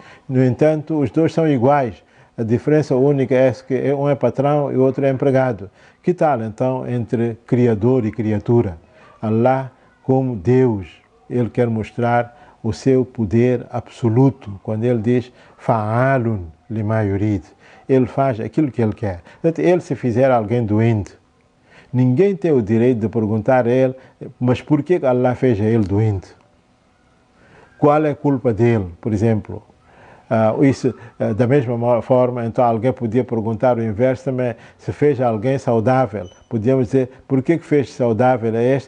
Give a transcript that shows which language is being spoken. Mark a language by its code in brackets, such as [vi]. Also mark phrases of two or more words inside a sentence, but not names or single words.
[pt] No entanto, os dois são iguais. A diferença única é que um é patrão e o outro é empregado. Que tal, então, entre criador e criatura? Allah, como Deus, ele quer mostrar o seu poder absoluto, quando ele diz [ar] فعال لما يريد. [pt] Ele faz aquilo que ele quer. Ele, se fizer alguém doente, Ninguém tem o direito de perguntar a ele, mas por que Allah fez a ele doente? Qual é a culpa dele, por exemplo? Da mesma forma, então alguém podia perguntar o inverso também, se fez alguém saudável, podíamos dizer, por que fez saudável a este?